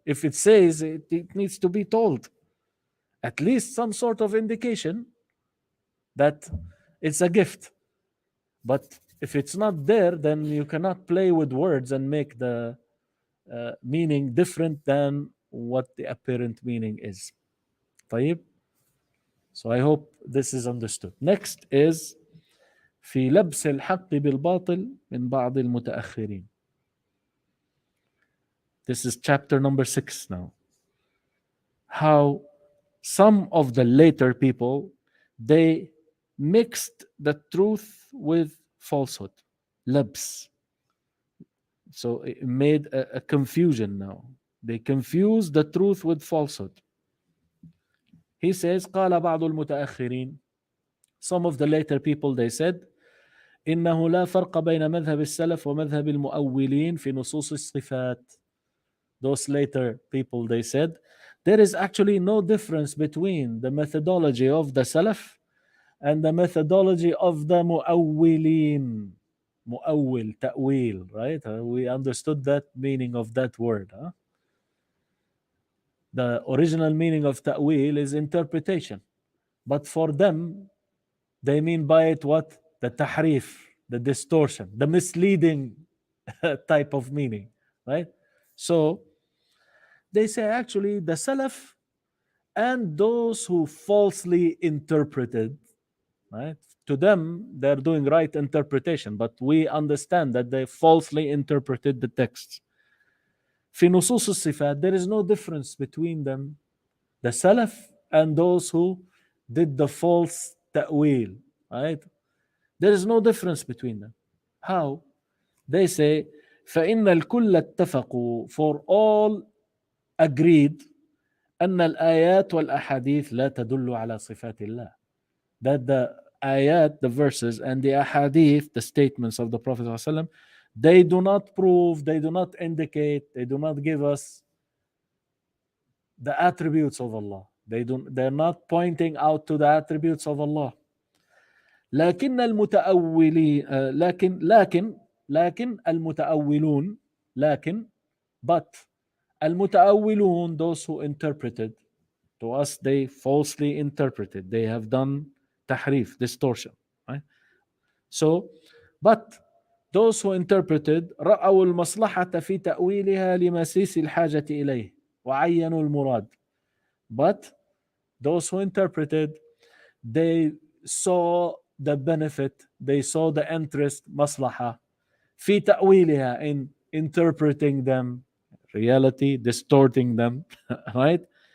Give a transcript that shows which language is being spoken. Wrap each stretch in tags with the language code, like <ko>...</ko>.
<en>If it says it needs to be told, at least some sort of indication that it's a gift. But if it's not there, then you cannot play with words and make the meaning different than what the apparent meaning is. طيب? So I hope this is understood. Next is</en> <ar>في لبس الحق بالباطل من بعض المتأخرين.</ar> <en>This is chapter number 6 now. How some of the later people, they mixed the truth with falsehood.</en> <ar>لبس.</ar> <en>So it made a confusion now. They confused the truth with falsehood. He says,</en> <ar>قال بعض المتأخرين.</ar> <en>Some of the later people, they said,</en> <ar>إنه لا فرق بين مذهب السلف ومذهب المؤولين في نصوص الصفات.</ar> <en>Those later people, they said, there is actually no difference between the methodology of the Salaf and the methodology of the مؤولين. مؤول, ta'wil, right? We understood that meaning of that word. The original meaning of ta'wil is interpretation. But for them, they mean by it what? The tahrif, the distortion, the misleading type of meaning, right? So they say actually the Salaf and those who falsely interpreted, right? To them, they're doing right interpretation, but we understand that they falsely interpreted the texts.</en> <ar>في نصوص الصفات,</ar> <en>there is no difference between them, the Salaf and those who did the false ta'wil, right? There is no difference between them. How? They say,</en> <ar>فإن الكل اتفقوا,</ar> <en>for all agreed,</en> <ar>أن الآيات والأحاديث لا تدل على صفات الله.</ar> <en>That the ayat, the verses, and the ahadith, the statements of the Prophet ﷺ, they do not prove, they do not indicate, they do not give us the attributes of Allah. They're not pointing out to the attributes of Allah.</en> <ar>لكن المتأولين لكن المتأولون</ar> <en>but المتأولون, those who interpreted, to us they falsely interpreted, they have done tahrif, distortion, right? So but those who interpreted</en> <ar>رأوا المصلحة في تأويلها لمسيس الحاجة إليه وعينوا المراد.</ar> <en>But those who interpreted, they saw the benefit, they saw the interest, maslaha,</en> <ar>في تأويلها,</ar> <en>in interpreting them, reality, distorting them, right?</en>